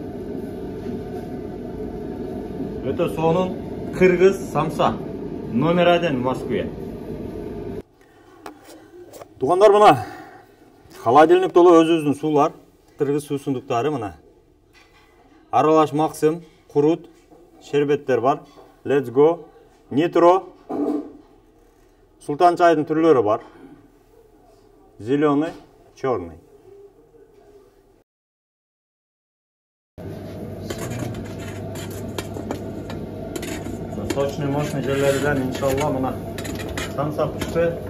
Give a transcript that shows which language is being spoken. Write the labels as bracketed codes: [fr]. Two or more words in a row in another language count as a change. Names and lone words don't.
[ky] Өтө сонун Кыргыз самса номер 1 Москве. Туғандар мына холодильник толы өзүбүздүн суулар, Кыргыз суусундуктары мына. Аралаш максим, курут, шербеттер бар. [en] Let's go, Nitro, [ky] Султан чайдын түрлөрү бар. [ru] Зеленый, черный. [ky] Сочный, мощный жерлерден иншалла мына самса пышты.